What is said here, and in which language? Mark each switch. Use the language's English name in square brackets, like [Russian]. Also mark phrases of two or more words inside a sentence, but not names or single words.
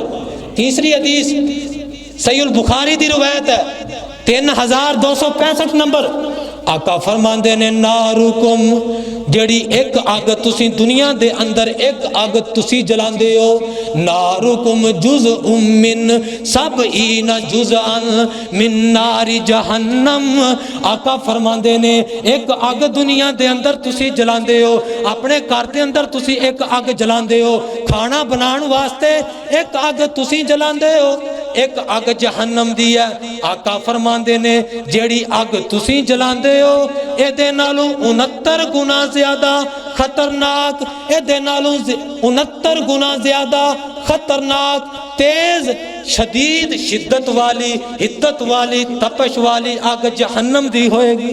[Punjabi] ਤੀਸਰੀ ਹਦੀਸ ਸਹੀਹੁਲ ਬੁਖਾਰੀ ਦੀ ਰਿਵਾਇਤ ਹੈ, 3265 ਨੰਬਰ। ਆਕਾ ਫਰਮਾਂਦੇ ਨੇ ਨਾਰੁਕੁਮ, ਜੇੜ੍ਹੀ ਇੱਕ ਅੱਗ ਤੁਸੀਂ ਦੁਨੀਆ ਦੇ ਅੰਦਰ ਇੱਕ ਅੱਗ ਤੁਸੀਂ ਜਲਾਂਦੇ ਹੋ, [Arabic] ناركم جزء من سبعين جزءا من نار جهنم. [Punjabi] ਆਕਾ ਫਰਮਾਂਦੇ ਨੇ ਇੱਕ ਅੱਗ ਦੁਨੀਆ ਦੇ ਅੰਦਰ ਤੁਸੀਂ ਜਲਾਂਦੇ ਹੋ, ਆਪਣੇ ਘਰ ਦੇ ਅੰਦਰ ਤੁਸੀਂ ਇੱਕ ਅੱਗ ਜਲਾਂਦੇ ਹੋ, ਖਾਣਾ ਬਣਾਉਣ ਵਾਸਤੇ ਇੱਕ ਅੱਗ ਤੁਸੀਂ ਜਲਾਂਦੇ ਹੋ, ਇੱਕ ਅੱਗ ਜਹੰਨਮ ਦੀ ਹੈ। ਆਕਾ ਫਰਮਾਂਦੇ ਨੇ ਜੇੜ੍ਹੀ ਅੱਗ ਤੁਸੀਂ ਜਲਾਂਦੇ ਹੋ ਏਦੇ ਨਾਲੋਂ 69 ਗੁਣਾ ਜ਼ਿਆਦਾ ਖ਼ਤਰਨਾਕ, ਏਦੇ ਨਾਲੋਂ 69 ਗੁਣਾ ਜ਼ਿਆਦਾ ਖ਼ਤਰਨਾਕ, ਤੇਜ਼, ਸ਼ਦੀਦ, ਸ਼ਿੱਦਤ ਵਾਲੀ, ਹਿੱਦਤ ਵਾਲੀ, ਤਪਸ਼ ਵਾਲੀ ਅੱਗ ਜਹੰਨਮ ਦੀ ਹੋਏਗੀ।